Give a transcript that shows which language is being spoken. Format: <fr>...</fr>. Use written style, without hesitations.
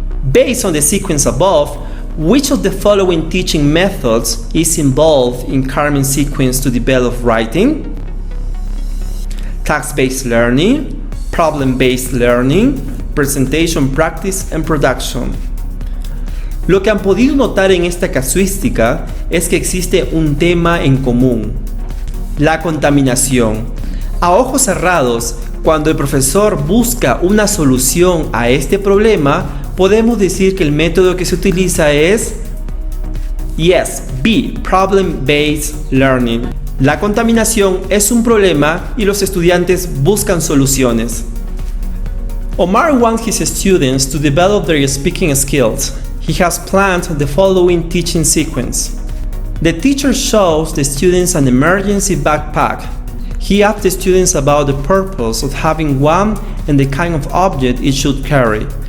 <en>Based on the sequence above, which of the following teaching methods is involved in Carmen's sequence to develop writing? Task-based learning, problem-based learning, presentation, practice, and production.</en> <es>Lo que han podido notar en esta casuística es que existe un tema en común: la contaminación. A ojos cerrados, cuando el profesor busca una solución a este problema, podemos decir que el método que se utiliza es yes, B, problem-based learning. La contaminación es un problema y los estudiantes buscan soluciones.</es> <en>Omar wants his students to develop their speaking skills. He has planned the following teaching sequence. The teacher shows the students an emergency backpack. He asks the students about the purpose of having one and the kind of object it should carry.</en>